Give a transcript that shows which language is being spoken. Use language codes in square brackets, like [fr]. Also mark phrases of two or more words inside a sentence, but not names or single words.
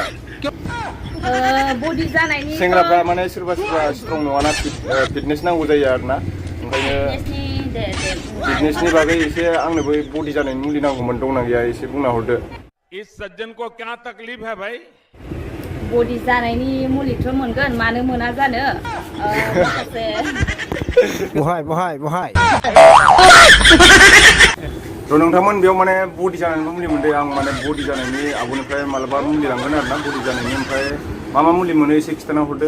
[brx] बडि जानायनि सेंग्राफ्रा माने सोरबा स्ट्रं नङाना फिटनेस नांगौ जायो आरोना ओंखायनो फिटनेसनि बागै एसे आंनोबो बडि जानायनि मुलि नांगौमोन दंना गैया एसे बुंना हरदो [hi] इस सज्जन को क्या तकलीफ है भाई [brx] बडि जानायनि मुलिथ' मोनगोन मानो मोना जानो माखासे बहाय थ' नोंथांमोन बेयाव माने बडि जानायनि मुलि मोनदों आं माने बडि जानायनि आगोलनिफ्राय मालाबा मुलि लांगोन आरोना बडि जानायनि ओमफ्राय मा मुलि मोनो एसे खिन्थाना हरदो